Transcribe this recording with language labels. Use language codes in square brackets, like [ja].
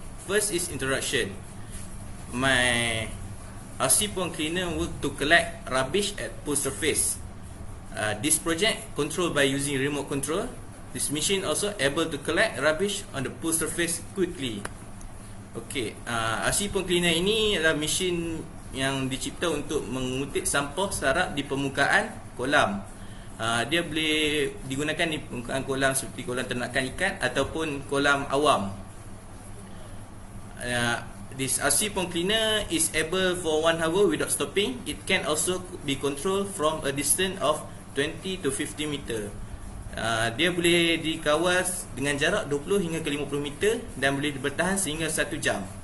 [en] First is introduction. My RC pond cleaner work to collect rubbish at pool surface. This project controlled by using remote control. This machine also able to collect rubbish on the pool surface quickly. [ms] Okay, RC pond cleaner ini adalah mesin yang dicipta untuk mengutip sampah sarap di permukaan kolam. Dia boleh digunakan di permukaan kolam seperti kolam ternakan ikan ataupun kolam awam. [en] This RC pond cleaner is able for 1 hour without stopping. It can also be controlled from a distance of 20 to 50 meter. [ms] Dia boleh dikawal dengan jarak 20 hingga ke 50 meter dan boleh bertahan sehingga 1 jam.